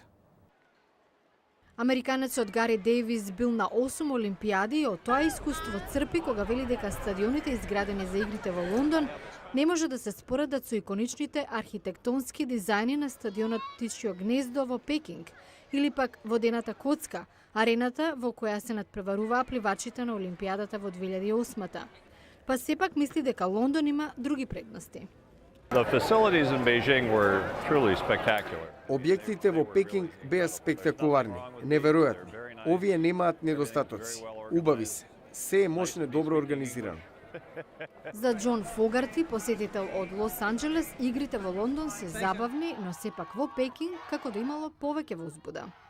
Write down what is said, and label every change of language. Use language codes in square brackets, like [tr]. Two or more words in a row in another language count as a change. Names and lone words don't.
[mk] Американецот Гари Дејвис бил на 8 олимпијади и од тоа искуство црпи кога вели дека стадионите изградени за игрите во Лондон не може да се споредат со иконичните архитектонски дизајни на стадионот Птичјо гнездо во Пекинг или пак водената коцка, арената во која се надпреваруваа пливачите на Олимпијадата во 2008-та. Па сепак мисли дека Лондон има други предности. [en] The facilities in Beijing were truly spectacular. [mk] Објектите во Пекинг беа спектакуларни, неверојатни. Овие немаат недостатоци. Убави се. Се е мощно добро организирано. За Џон Фогарти, посетител од Лос Анџелес, игрите во Лондон се забавни, но сепак во Пекинг како да имало повеќе возбуда.